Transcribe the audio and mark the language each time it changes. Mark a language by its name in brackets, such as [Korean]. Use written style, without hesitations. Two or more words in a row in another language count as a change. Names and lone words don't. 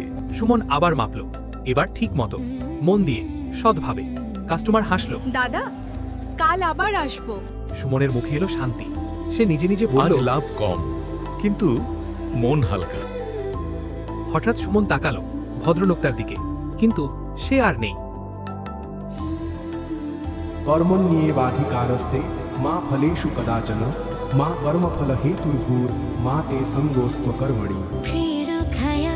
[Bangla] সুমন আবার মাপল, এবার ঠিক মতো, মন দিয়ে, সৎভাবে। কাস্টমার হাসলো। দাদা, কাল আবার আসবো। সুমনের মুখে এলো শান্তি। সে নিজে নিজে আজ বলল। লাভ কম, কিন্তু মন হালকা। হঠাৎ সুমন তাকালো ভদ্রলোকটার দিকে, কিন্তু সে আর নেই। [Sanskrit] कर्मण्येवाधिकारस्ते मा फलेषु कदाचन मा कर्मफल हेतुर्भूर् मा ते संगोऽस्त्वकर्मणि। [Hindi] प्रेरक है